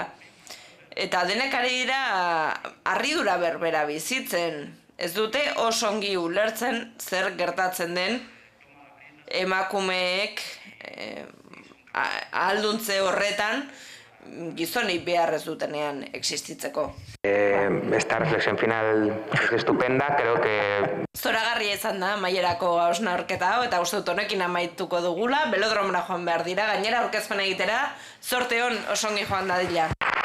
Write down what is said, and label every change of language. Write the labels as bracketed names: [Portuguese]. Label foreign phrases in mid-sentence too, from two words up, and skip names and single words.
[Basque] Eta denek ari dira harridura berbera bizitzen. Ez dute oso ongi ulertzen zer gertatzen den emakumeek ahalduntze horretan gizonei behar ez dutenean existitzeko. [Spanish] Esta reflexión final es estupenda, creo que... [Basque] Zoragarria izan da, amaierako hausnarketa hau, eta uste dut honekin amaituko dugula, belodromora joan behar dira, gainera aurkezpen egitera, zorte hon osongi joan dadila.